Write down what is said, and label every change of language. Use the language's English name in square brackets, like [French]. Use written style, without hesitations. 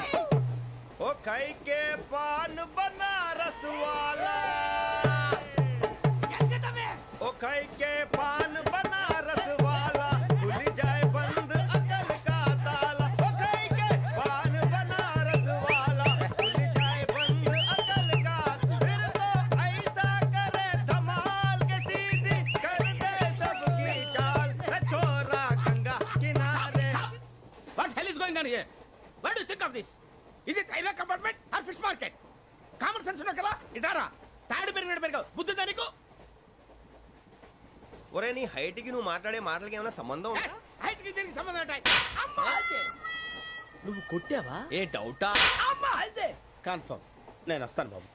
[Hindi] ओ खाई के पान बनारस वाला, ओ खाई के पान बनारस वाला खुल जाए बंद अकल का ताला. ओ खाई के पान बनारस वाला खुल जाए बंद अकल का. फिर तो ऐसा करे धमाल के सीधी कर दे सबकी चाल. छोरा गंगा किनारे. [English] What hell is going on here? What do you think of this? Is it railway compartment or fish market? Common sense [Telugu] ఉన్న కదా ఇదారా తాడు పెరిగినట్టు బుద్ధి నీకు. ఒరే నీ హైట్ కి నువ్వు మాట్లాడే మాటలకి ఏమైనా సంబంధం ఉందా? హైట్ కి దీనికి సంబంధం ఉంటాయి. నువ్వు కొట్టావా? ఏ డౌటా? కన్ఫర్మ్. నేను వస్తాను బాబు.